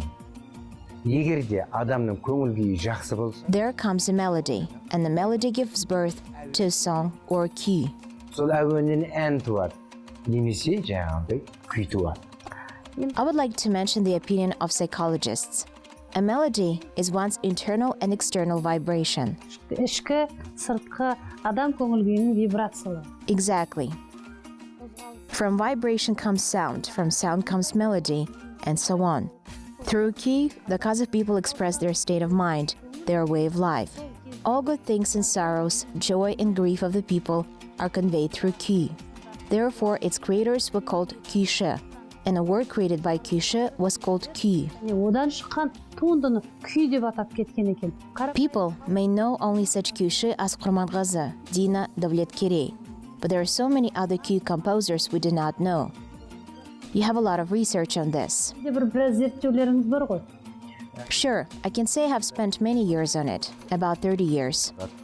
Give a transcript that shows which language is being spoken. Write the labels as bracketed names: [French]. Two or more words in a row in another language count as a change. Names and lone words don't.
[English] There comes a melody, and the melody gives birth to a song or a cue. I would like to mention the opinion of psychologists. A melody is one's internal and external vibration. [Kazakh] Ішкі, сыртқы, адам көңіл-күйінің вибрациялары. [English] Exactly. From vibration comes sound, from sound comes melody, and so on. Through cue, the Kazakh people express their state of mind, their way of life. All good things and sorrows, joy and grief of the people are conveyed through cue. Therefore, its creators were called cueшы, and a word created by cueшы was called cue. [Kazakh] Одан шыққан туындыны күй деп атап кеткен екен. [English] People may know only such cueшы as Құрманғазы, Dina, Davletkерей. But there are so many other cue composers we do not know. You have a lot of research on this. Sure, I can say I have spent many years on it, about 30 years.